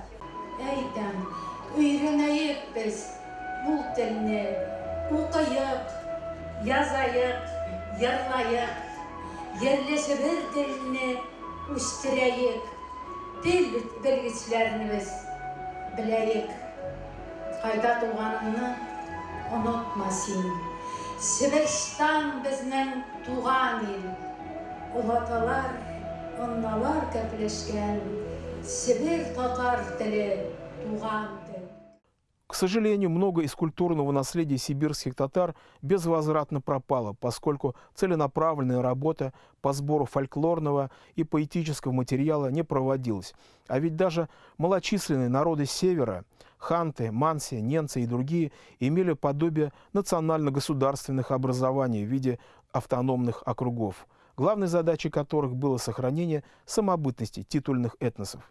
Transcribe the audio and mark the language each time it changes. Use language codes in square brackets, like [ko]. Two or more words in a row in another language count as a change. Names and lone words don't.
[tt] Әйтәм, өйрәнәйек без бу телне, укыйык, язайык, йырлайык, ерле Себер телене үстерәйек, тел белгечләребез беләйек. Кайда туганыңны онытма син. Себерстан безнең туган ил. Улаталар, анналар кәпләшкән. Себер татар теле туган тел. [ru] К сожалению, много из культурного наследия сибирских татар безвозвратно пропало, поскольку целенаправленная работа по сбору фольклорного и поэтического материала не проводилась. А ведь даже малочисленные народы Севера – ханты, манси, ненцы и другие – имели подобие национально-государственных образований в виде автономных округов, главной задачей которых было сохранение самобытности титульных этносов.